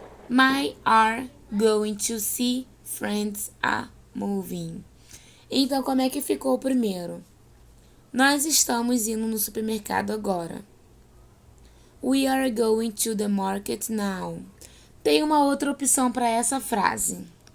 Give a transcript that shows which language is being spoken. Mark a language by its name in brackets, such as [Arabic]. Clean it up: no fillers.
[English] My are going to see friends are moving. [Portuguese] Então, como é que ficou o primeiro? Nós estamos indo no supermercado agora. [English] We are going to the market now. [Portuguese] Tem uma outra opção para essa frase.